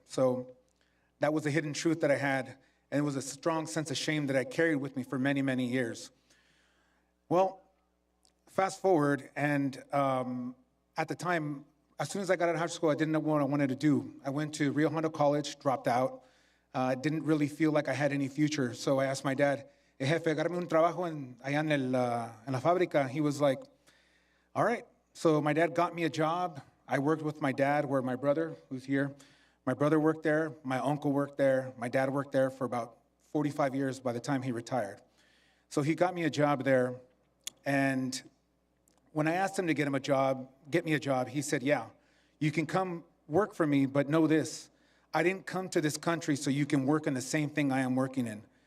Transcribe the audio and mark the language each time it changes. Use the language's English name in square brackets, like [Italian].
[English] So that was a hidden truth that I had, and it was a strong sense of shame that I carried with me for many, many years. Well, fast forward, and at the time, as soon as I got out of high school, I didn't know what I wanted to do. I went to Rio Hondo College, dropped out. Didn't really feel like I had any future. So I asked my dad, hey, [Spanish] jefe, agárrame un trabajo allá en la fábrica. [English] He was like, all right. So my dad got me a job. I worked with my dad, where my brother, who's here, my brother worked there, my uncle worked there, my dad worked there for about 45 years by the time he retired. So he got me a job there, and when I asked him to get me a job, he said, yeah, you can come work for me, but know this, I didn't come to this country so you can work in the same thing I am working in.